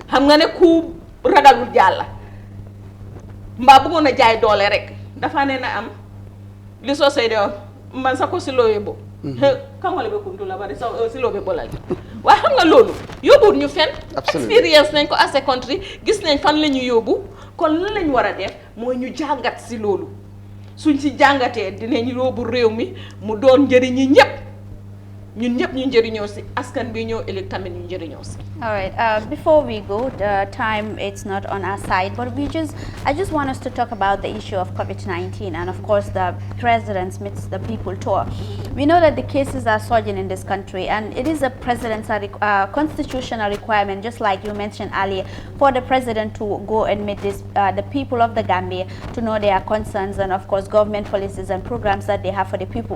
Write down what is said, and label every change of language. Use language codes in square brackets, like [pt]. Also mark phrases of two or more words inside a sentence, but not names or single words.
[wo] xam nga ne ku ragalul jàlla mbaa bëggoon a jaay doole rek dafa ne na am li soo say de man sa ko si loo yóbbu. kamale ba kuntu la bari si loo be bolal waaye xam nga loolu yóbbuwul ñu fenn. expérience nañ ko [en] as a country [wo] gis nañ fan la ñu yóbbu kon lan lañ war a def mooy ñu jàngat si loolu suñ si jàngatee dinañ yóbbu réew mi mu doon njëriñi ñëpp ñun ñëpp ñu njëriñoo si askan bi ñëw ëllëg tamit ñu njëriñoo si. [en] All right. Before we go, the time it's not on our side, but I just want us to talk about the issue of COVID-19 and of course the President's Meets the People tour. We know that the cases are surging in this country, and it is a presidential constitutional requirement, just like you mentioned earlier, for the president to go and meet the people of the Gambia to know their concerns and of course government policies and programs that they have for the people.